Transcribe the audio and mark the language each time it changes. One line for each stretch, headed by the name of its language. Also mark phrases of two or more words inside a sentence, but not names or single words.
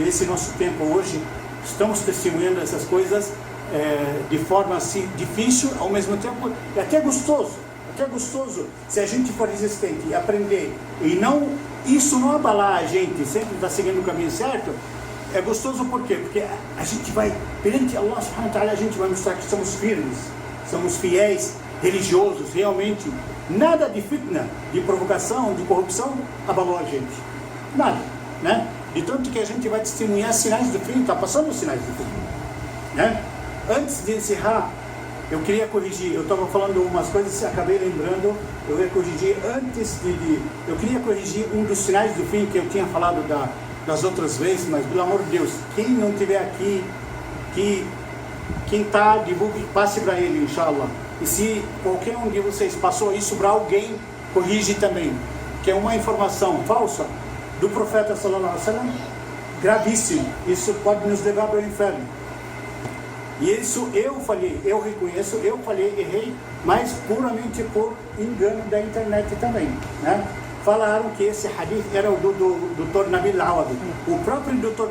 Portuguese: Esse nosso tempo hoje, estamos testemunhando essas coisas de forma assim, difícil, ao mesmo tempo, e até gostoso se a gente for resistente e aprender, e não, isso não abalar a gente, sempre está seguindo o caminho certo. É gostoso por quê? Porque a gente vai, perante
Arabic: الله سبحانه وتعالى,
Portuguese: a gente vai mostrar que somos firmes, somos fiéis, religiosos, realmente. Nada de fitna, de provocação, de corrupção abalou a gente. Nada, né? De tanto que a gente vai testemunhar sinais do fim, está passando os sinais do fim, né? Antes de encerrar, eu queria corrigir, eu estava falando umas coisas e acabei lembrando, eu ia corrigir eu queria corrigir um dos sinais do fim que eu tinha falado das outras vezes, mas pelo amor de Deus, quem não estiver aqui, que quem está, divulgue, passe para ele, inshallah. E se qualquer um de vocês passou isso para alguém, corrige também, que é uma informação falsa do profeta
Arabic: صلى الله عليه وسلم,
Portuguese: gravíssimo, isso pode nos levar para o inferno. E isso eu falhei, eu reconheço, eu falhei, errei, mas puramente por engano da internet também, né? Falaram que esse hadith era o do Dr. Nabil Awad. O próprio Dr.